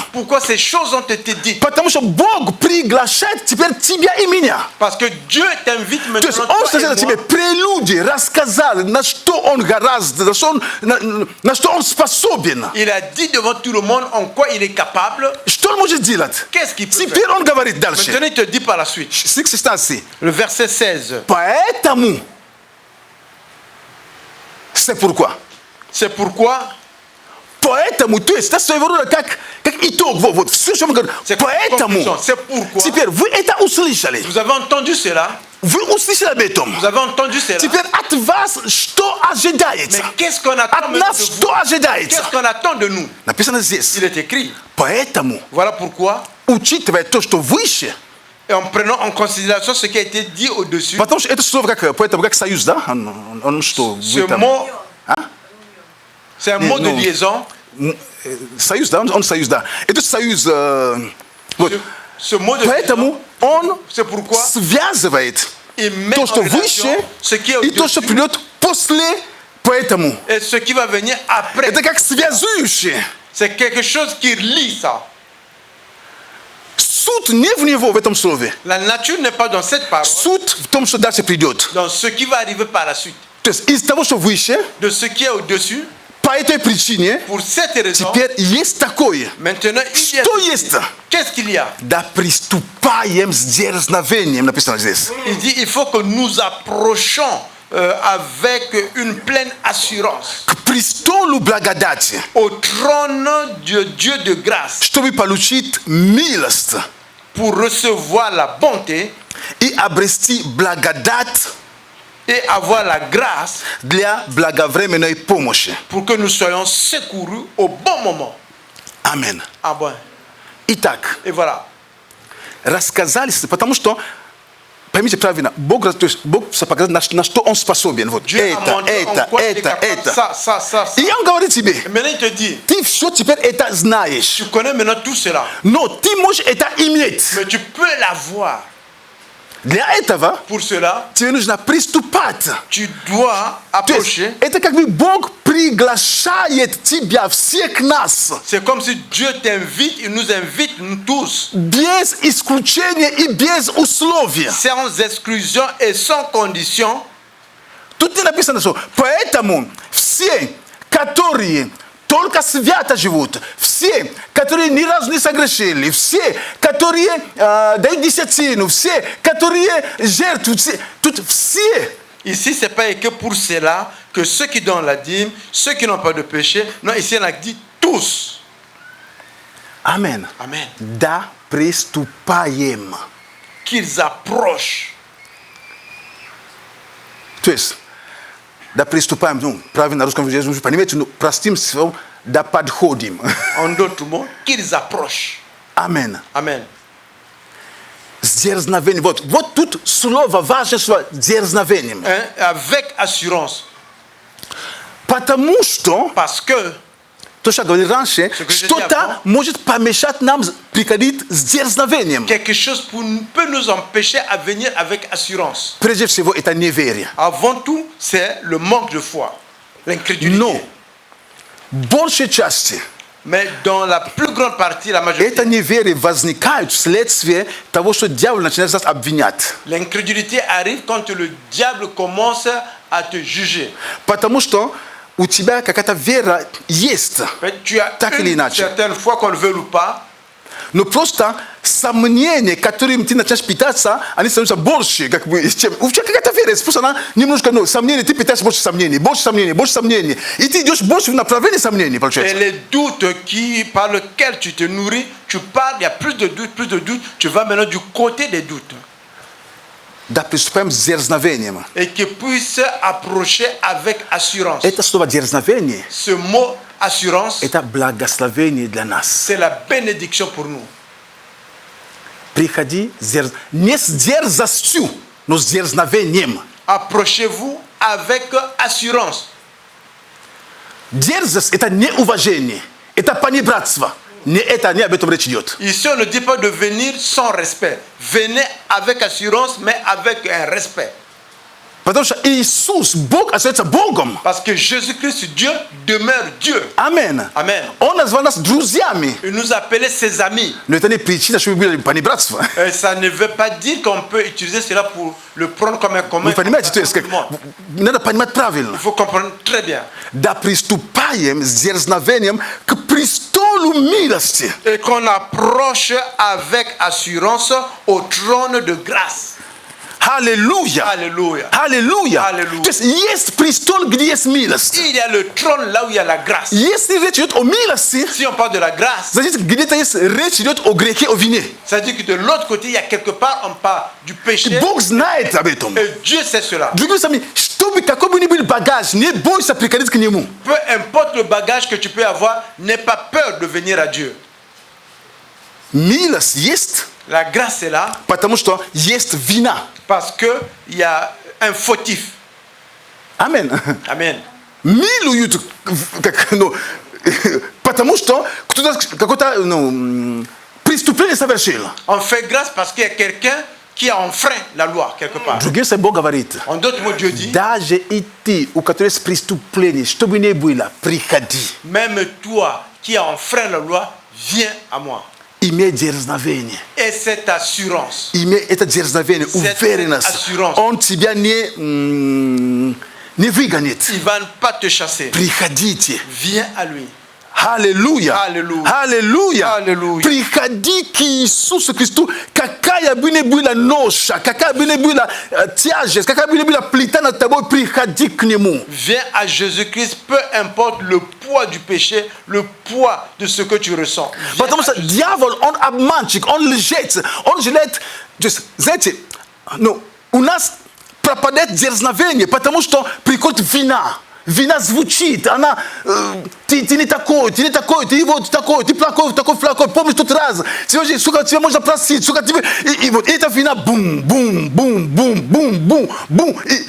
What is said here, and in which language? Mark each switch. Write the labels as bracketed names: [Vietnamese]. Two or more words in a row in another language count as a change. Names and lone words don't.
[French] Pourquoi ces choses ont été dites? [Russian] Потому что Бог приглашает теперь тебя и меня. [French] Parce que Dieu t'invite [Russian] То есть [French] maintenant, [Russian] он [French] toi [Russian] сказал [French] et [Russian] тебе [French] moi, [Russian] прелюдии, рассказал, на что он гораздо, на что он способен. [French] il a dit devant tout le monde en quoi il est capable. [Russian] Что он может делать? [French] Qu'est-ce qu'il peut [Russian] Теперь [French] faire? [Russian] он говорит дальше. [French] Maintenant, il te dit par la suite. 16. Le verset 16. Поэтому, c'est pourquoi. C'est pourquoi, [Russian] Поэтому, то есть, это своего рода как итог, вот, все, что мы говорим. [French] c'est comme [Russian] Поэтому, [French] conclusion, c'est pourquoi, [Russian] теперь вы это услышали. [French] vous avez entendu cela, [Russian] Вы услышали об этом. [French] vous avez entendu cela. [Russian] Теперь от вас что [French] Mais [Russian] ожидается? [French] qu'est-ce qu'on attend [Russian] От [French] maintenant [Russian] нас [French] de [Russian] что [French] vous? [Russian] ожидается? [French] Qu'est-ce qu'on attend de nous? [Russian] Написано здесь. [French] Il est écrit. [Russian] Поэтому, [French] Voilà pourquoi, [Russian] учитывая то, что выше, [French] et en prenant en considération ce qui a été dit au-dessus, [Russian] потому что это слово как, поэтому как союз, да? Он что? [French] ce [Russian] Вы там- [French] mot, [Russian] А? [French] c'est un mot de non. liaison. [Russian] Союз, да? Он союз, да. Это союз... вот. [French] Ce mot de liaison, [Russian] Поэтому он [French] c'est pourquoi [Russian] связывает [French] il met [Russian] то, [French] en [Russian] что [French] relation [Russian] выше, [French] ce qui est [Russian] и то, что [French] au-dessus [Russian] придет после. Поэтому [French] et ce qui va venir après. [Russian] это как связующее. [French] C'est quelque chose qui lie ça. [Russian] Суд не в него в этом слове. [French] La nature n'est pas dans cette parole, [Russian] Суд в том, что дальше придет. [French] dans ce qui va arriver par la suite. [Russian] То есть из того, что выше, [French] De ce qui est au-dessus, [Russian] по этой причине, [French] pour cette raison, [Russian] теперь есть такое. [French] maintenant, il y a [Russian] Что [French] ceci. [Russian] есть? [French] Qu'est-ce qu'il y a? [Russian] Да приступаем с дерзновением, написано здесь. [French] Il dit il faut que nous approchons avec une pleine assurance [Russian] К престолу благодати, [French] au trône de Dieu de grâce [Russian] чтобы получить милость [French] pour recevoir la bonté [Russian] и обрести благодать [French] et avoir la grâce [Russian] для благовременной помощи. [French] pour que nous soyons secourus au bon moment. [Russian] Аминь. [French] Ah bon. [Russian] Итак, [French] Et voilà. [Russian] рассказали, потому что, поймите правильно, Бог показал, на что Он способен. Вот [French] Dieu a montré en quoi il est capable. Ça, ça, ça, ça. [Russian] И Он говорит тебе, [French] Et maintenant il te dit, [Russian] ты все теперь это знаешь, [French] tu connais maintenant tout cela, [Russian] но ты можешь это иметь. [French] mais tu peux l'avoir. [Russian] Для этого [French] Pour cela, [Russian] тебе нужно приступать. [French] tu dois [Russian] То есть, [French] approcher. [Russian] это как бы Бог приглашает тебя, всех нас, [French] C'est comme si Dieu t'invite, il nous invite, nous tous, [Russian] без исключения и без условия. [French] sans exclusion et sans condition. [Russian] Тут не написано, что поэтому все, которые только свято живут, все, которые ни разу не согрешили, все, которые дают десятину, все, которые жертвуют, тут все. [French] Ici, ce n'est pas que pour cela que ceux qui donnent la dîme, ceux qui n'ont pas de péché, non, ici on a dit tous. Amen. Amen. [Russian] Да приступаем. [French] Qu'ils approchent. [Russian] То есть, да приступаем, ну, правильно на русском языке, вы понимаете, ну, простым словом, да подходим. [French] En d'autres mots, qu'ils approchent. [Russian] Амен. [French] Amen. [Russian] С дерзновением. Вот тут слово, важное слово, дерзновением. [French] Hein, avec assurance. [Russian] Потому что, [French] Parce que [Russian] то, что я говорил раньше, что что-то может помешать нам приходить с дерзновением. [French] quelque chose peut nous empêcher à venir avec assurance. [Russian] Прежде всего, это неверие. [French] Avant tout, c'est le manque de foi, l'incrédulité. [Russian] Но, большей части, [French] Mais dans la plus grande partie, la majorité, [Russian] это неверие возникает вследствие того, что дьявол начинает нас обвинять. [French] l'incrédulité arrive quand le diable commence à te juger. [Russian] Потому что у тебя какая-то вера есть. [French] Tu as [Russian] Так или [French] une [Russian] иначе. [French] certaine foi, qu'on le veuille ou pas, [Russian] Но просто сомнения, которым ты начинаешь питаться, они становятся больше, как бы, чем... У тебя какая-то вера, просто она немножко, ну, сомнения, ты питаешь больше сомнений, больше сомнений, больше сомнений. И ты идешь больше в направлении сомнений, [French] et [Russian] получается. [French] les doutes par lesquels tu te nourris, tu parles, il y a plus de doutes, tu vas maintenant du côté des doutes. [Russian] Да, приступаем с дерзновением. [French] Et qu'ils puissent approcher avec assurance. [Russian] Это слово дерзновение, [French] Ce mot assurance, [Russian] это благословение для нас. [French] c'est la bénédiction pour nous. [Russian] Приходи не с дерзостью, но с дерзновением. [French] Approchez-vous avec assurance. [Russian] Дерзость – это неуважение, это понебратство. Не об этом речь идет. [French] Ici, on ne dit pas de venir sans respect. Venez avec assurance, mais avec un respect. [Russian] Потому что Иисус, Бог, остается Богом. [French] Parce que Jésus-Christ, Dieu, demeure Dieu. [Russian] Амен. [French] Amen. [Russian] Он назвал нас друзьями. [French] Il nous appelait ses amis. [Russian] Но это не причина, чтобы были понебратство. [French] Et ça ne veut pas dire qu'on peut utiliser cela pour le prendre comme un commun. [Russian] Вы понимаете, то есть, как, надо понимать правильно. [French] Il faut comprendre très bien. [Russian] Да приступаем с дерзновением к престолу милости. [French] Et qu'on approche avec assurance au trône de grâce. [Russian] Аллилуйя. [French] Alléluia. [Russian] Аллилуйя. Аллилуйя. То есть есть престол, где есть милость. [French] Il y a le trône là où il y a la grâce. [Russian] Если речь идет о милости, [French] Si on parle de la grâce, [Russian] значит, где-то есть речь идет о грехе, о вине. [French] ça veut dire que de l'autre côté, il y a quelque part, on parle du péché. [Russian] Бог знает об этом. [French] Et Dieu sait cela. [Russian] Другими словами, чтобы какой бы ни был багаж, не бойся приходить к Нему. [French] Peu importe le bagage que tu peux avoir, n'aie pas peur de venir à Dieu. [Russian] Милость есть, [French] La grâce est là [Russian] потому что есть вина. [French] parce qu'il y a un fautif. [Russian] Амен. [French] Amen. [Russian] Милуют, как, ну, потому что кто-то какое-то преступление совершил. [French] On fait grâce parce qu'il y a quelqu'un qui a enfreint la loi quelque part. [Russian] Другим словом, Бог говорит, [French] En d'autres mots, Dieu dit, [Russian] даже и ты, у которого есть преступление, чтобы не было, приходи. [French] même toi qui as enfreint la loi, viens à moi. [Russian] Имей дерзновение. [French] Et cette assurance, [Russian] Имей это дерзновение, [French] Cette [Russian] уверенность. [French] assurance. [Russian] Он тебя не выгонит. [French] il ne va pas te chasser. [Russian] Приходите. [French] Viens à lui. [Russian] Аллилуйя. Аллилуйя. Аллилуйя. Аллилуйя. Приходи к Иисусу Христу. Какая бы ни была ноша, какая бы ни была тяжесть, какая бы ни была плита над тобой, приходи к Нему. [French] Viens à Jésus-Christ, peu importe le poids du péché, le poids de ce que tu ressens. Viens [Russian] Потому [French] à [Russian] что [French] Jésus. [Russian] дьявол, он обманщик, он лжец, он желает... То есть, знаете, ну, у нас пропадает дерзновение, потому что приходит вина. Вина звучит, она, ты не такой, ты вот такой, ты плохой, плохой, помнишь тот раз, сегодня, сука, тебя можно простить, сука, тебе, и вот эта вина, бум, бум, бум, бум, бум, бум, бум,